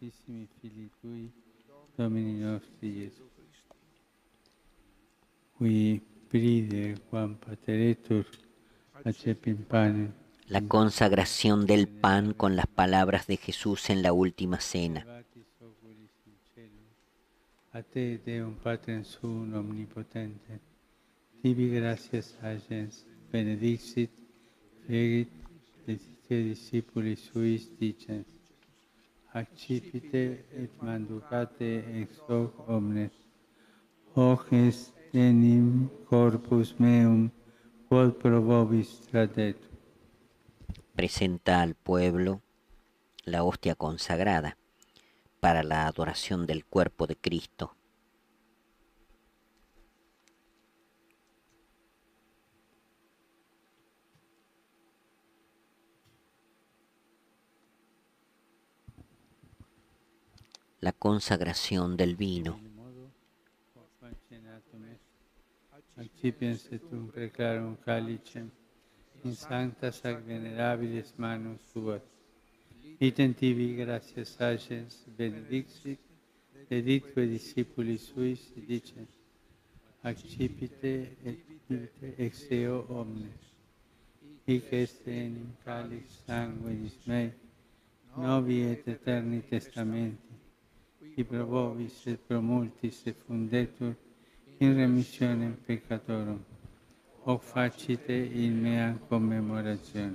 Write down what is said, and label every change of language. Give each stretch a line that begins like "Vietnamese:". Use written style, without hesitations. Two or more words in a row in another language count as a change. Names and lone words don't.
Spanish: La consagración del pan con las palabras de Jesús en la última cena.
Latin: A te, Deum Patrem Suum Omnipotente, tibi gratias agens, benedixit, fegit, et discipuli suis dicens, accipite et manducate ex hoc omnes, hoc est enim corpus meum, quod pro vobis tradet.
Spanish: Presenta al pueblo la hostia consagrada para la adoración del cuerpo de Cristo. La consagración del vino.
Latin: Accipiens et un preclarum calicem, in sanctas ac venerabilis manus suas. Item tibi gratias agens, benedixit, deditque discipuli suis, dicens, accipite et pite ex eo omnes. Hic est enim calix sanguinis mei, novi et eterni testamenti, qui pro vobis et pro multis effundetur in remissionem peccatorum. Hoc facite in mea commemorazione.